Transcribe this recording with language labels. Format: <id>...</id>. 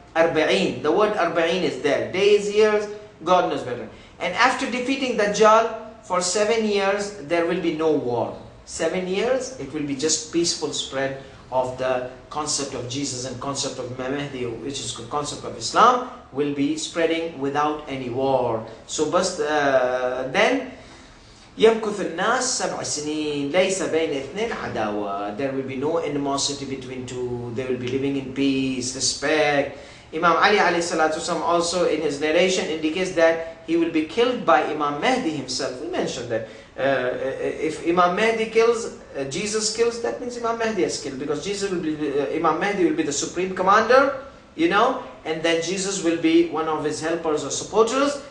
<en>Arba'in. The word Arba'in is there. Days, years, God knows better. And after defeating Dajjal, for 7 years, there will be no war. 7 years, it will be just peaceful spread of the concept of Jesus and concept of Mahdi, which is the concept of Islam, will be spreading without any war. So then</en> <ar>يمكث الناس 7 سنين ليس بين اثنين عداوة.</ar> <en>There will be no animosity between two. They will be living in peace, respect. Imam Ali alayhi salatu wasalam also in his narration indicates that he will be killed by Imam Mahdi himself. We mentioned that if Imam Mahdi kills, Jesus kills, that means Imam Mahdi has killed, because Jesus will be, Imam Mahdi will be the supreme commander, you know, and then Jesus will be one of his helpers or supporters.</en>